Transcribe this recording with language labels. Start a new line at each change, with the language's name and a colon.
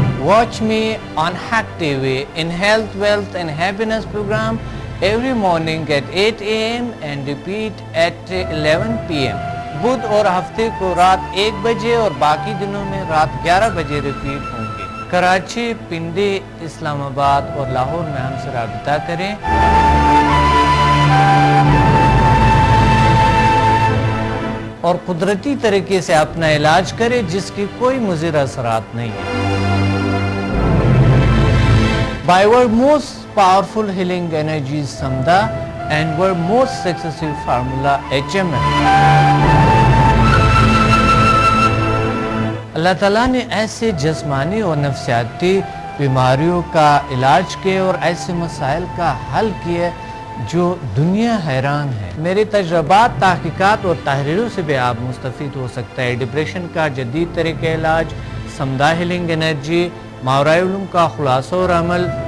English: Watch me on Hack TV in Health, Wealth and Happiness program every morning at 8 a.m. and repeat at 11 p.m.
Urdu: بدھ اور ہفتے کو رات 1 بجے اور باقی دنوں میں رات 11 بجے ریپیٹ ہوں گے. کراچی، پنڈی، اسلام آباد اور لاہور میں ہم سے رابطہ کریں. اور قدرتی طریقے سے اپنا علاج کریں جس کی کوئی مضر اثرات نہیں ہے.
English: By our most powerful healing energy is Samda and our most successful formula HMF.
Urdu: اللہ تعالیٰ نے ایسے جسمانی اور نفسیاتی بیماریوں کا علاج کیا اور ایسے مسائل کا حل کیا جو دنیا حیران ہے. میرے تجربات، تحقیقات اور تحریروں سے بھی آپ مستفید ہو سکتا ہے. ڈپریشن کا جدید طریقہ علاج، سمدہ ہیلنگ انرجی، ماورائے علوم کا خلاصہ اور عمل،